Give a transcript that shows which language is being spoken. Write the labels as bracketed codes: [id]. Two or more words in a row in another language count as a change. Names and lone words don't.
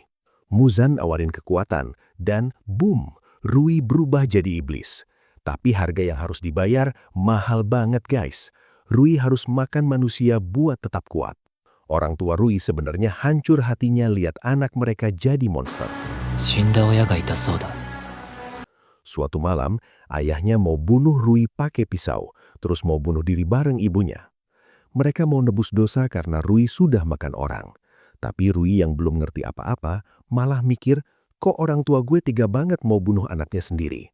[id] Muzan awarin kekuatan dan boom, Rui berubah jadi iblis. Tapi harga yang harus dibayar mahal banget guys. Rui harus makan manusia buat tetap kuat. Orang tua Rui sebenarnya hancur hatinya lihat anak mereka jadi monster. [ja] 死んだ親がいたそうだ [id] Suatu malam, ayahnya mau bunuh Rui pakai pisau, terus mau bunuh diri bareng ibunya. Mereka mau nebus dosa karena Rui sudah makan orang. Tapi Rui yang belum ngerti apa-apa, malah mikir, kok orang tua gue tega banget mau bunuh anaknya sendiri.